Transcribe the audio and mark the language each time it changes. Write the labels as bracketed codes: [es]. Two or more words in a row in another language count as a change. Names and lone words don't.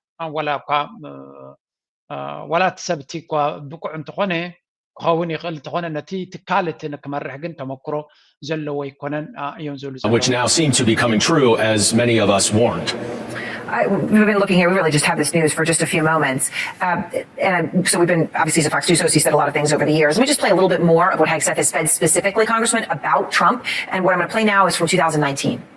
[ti] ዋላ እቲ ሰብ እቲ እኳ ብቁዕ እንተኾነ ክኸውን ይኽእል እንተኾነ ነቲ ትካል እቲ ንክመርሕ ግን ተመክሮ ዘለዎ ይኮነን እዮም ዝብሉ [en] which now seem to be coming true as many of us warned. We've been looking here. We really just have this news for just a few moments. So we've been, obviously, as a Fox News host, he said a lot of things over the years. Let me just play a little bit more of what Hegseth has said specifically, Congressman, about Trump. And what I'm going to play now is from 2019.